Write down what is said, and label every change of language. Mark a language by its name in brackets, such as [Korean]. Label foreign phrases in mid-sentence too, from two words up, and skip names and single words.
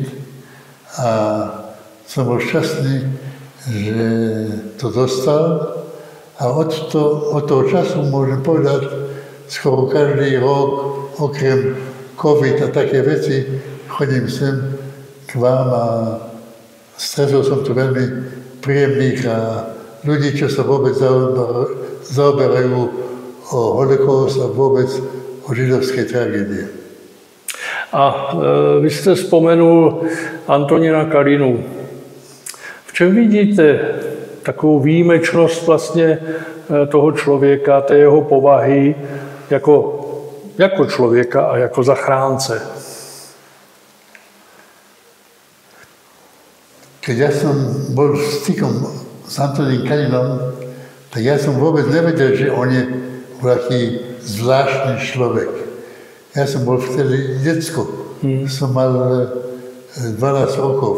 [Slovak] A som bol šťastný, že to dostal a od toho času môžem povedať, skoro každý rok, okrem COVID a také veci, chodím sem k vám a stretol som tu veľmi príjemných a ľudí, čo sa vôbec zaoberajú o holokaust a vôbec o židovskej tragédie. [Czech] A vy jste vzpomenul Antonína Kalinu. V čem vidíte takovou výjimečnost vlastně toho člověka, té jeho povahy jako člověka a jako zachránce? [Slovak] Keď ja som bol stykom s Antonínom Kalinom, tak ja som vôbec nevedel, že on je taký zvláštny človek. Ja som bol vtedy decko. Som mal 12 rokov.